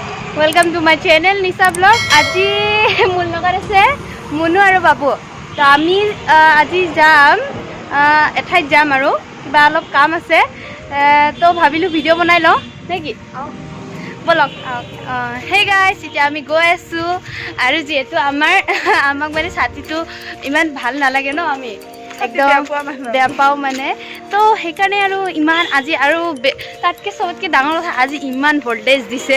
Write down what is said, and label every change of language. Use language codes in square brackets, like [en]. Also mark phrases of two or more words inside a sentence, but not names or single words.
[en] Welcome to my channel Nisha blog. [as] আজি মোৰ লগত আছে মুনু আৰু বাবু। তো আমি আজি যাম এঠাইত যাম আৰু কিবা অলপ কাম আছে, তো ভাবিলো ভিডিঅ' বনাই লওঁ নেকি। বলক। [en] hey guys, [as] এতিয়া আমি গৈ আছোঁ আৰু যিহেতু আমাক মানে ছাতিটো ইমান ভাল নালাগে ন, আমি একদম বেয়া পাওঁ মানে, তো সেইকাৰণে আৰু ইমান আজি আৰু তাতকৈ চবতকৈ ডাঙৰ কথা আজি ইমান ভল্টেজ দিছে।